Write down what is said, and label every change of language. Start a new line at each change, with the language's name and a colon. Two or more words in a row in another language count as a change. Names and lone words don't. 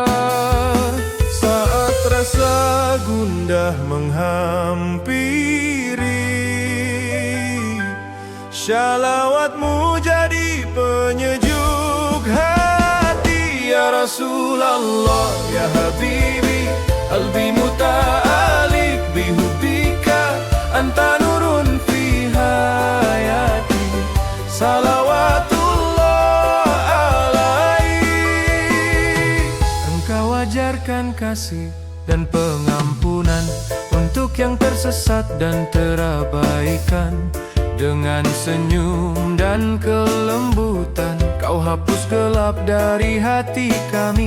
Indonesian: Saat rasa gundah menghampiri, shalawatmu jadi penyejuk hati.
Arabic: يا رسول الله، يا حبيبي، قلبي متعلق بحبك، أنت نور في حياتي، صلوات الله عليه.
Indonesian: Engkau ajarkan kasih dan pengampunan untuk yang tersesat dan terabaikan. Dengan senyum dan kelembutan, kau hapus gelap dari hati kami.